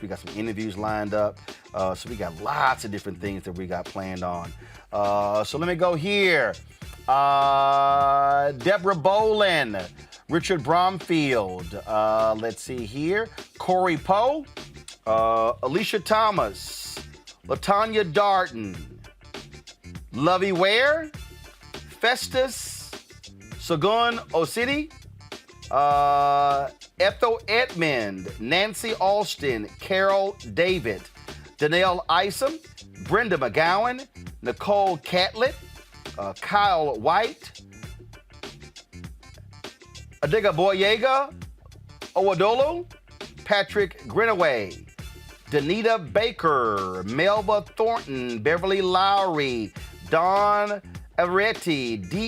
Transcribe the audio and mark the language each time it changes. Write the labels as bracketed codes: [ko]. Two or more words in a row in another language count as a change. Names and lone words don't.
[en] We got some interviews lined up. So we got lots of different things that we got planned on. So let me go here. Deborah Bolin, Richard Bromfield. Let's see here. Corey Poe, Alicia Thomas, LaTanya Darton, Lovey Ware, Festus, Sagun Osidi, Ethel Edmond, Nancy Alston, Carol David, Danelle Isom, Brenda McGowan, Nicole Catlett, Kyle White, Adiga Boyega, Owadolo, Patrick Grinaway, Danita Baker, Melba Thornton, Beverly Lowry, Dawn Averetti, D.